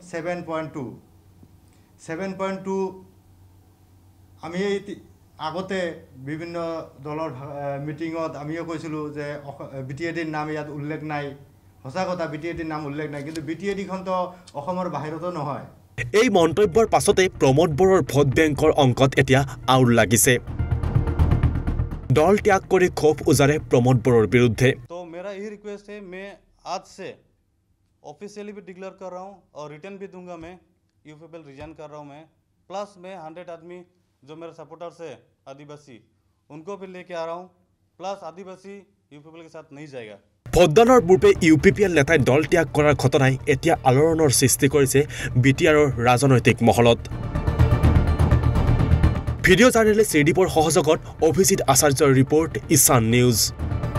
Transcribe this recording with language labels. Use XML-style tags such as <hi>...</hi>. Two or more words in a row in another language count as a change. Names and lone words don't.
<as>7.2 আমি আগতে বিভিন্ন দলৰ মিটিংত আমিও কৈছিলোঁ যে বিটিএডিৰ নাম ইয়াত উল্লেখ নাই হসা কথা বিটিএডিৰ নাম উল্লেখ নাই কিন্তু বিটিএডিখন তো অসমৰ বাহিৰতো নহয় এই মন্তব্যৰ পাছতে প্ৰমোদ বৰৰ ভোট বেংকৰ অংকত এতিয়া আউল লাগিছে দল ত্যাগ কৰি ক্ষোভ উজাৰে প্ৰমোদ বৰোৰ বিৰুদ্ধে</as> <hi>तो मेरा यही रिक्वेस्ट है मैं आज से ऑफिशियली भी डिक्लेयर कर रहा हूँ और रिटर्न भी दूंगा मैं यूपीपीएल रिजाइन कर रहा हूँ मैं प्लस मैं 100 आदमी जो मेरे सपोर्टर्स है आदिवासी उनको भी लेके आ रहा हूँ प्लस आदिवासी यूपीपीएल के साथ नहीं जाएगा</hi> <as>ভোটদানৰ পূৰ্বে ইউপিপিএল নেতাই দল ত্যাগ কৰাৰ ঘটনাই এতিয়া আলোড়নৰ সৃষ্টি কৰিছে বিটিআৰৰ ৰাজনৈতিক মহলত</as> <en>video journalist</en> <as>শ্ৰীদীপৰ সহযোগত অভিজিত আচাৰ্যৰ ৰিপৰ্ট ঈশান নিউজ</as>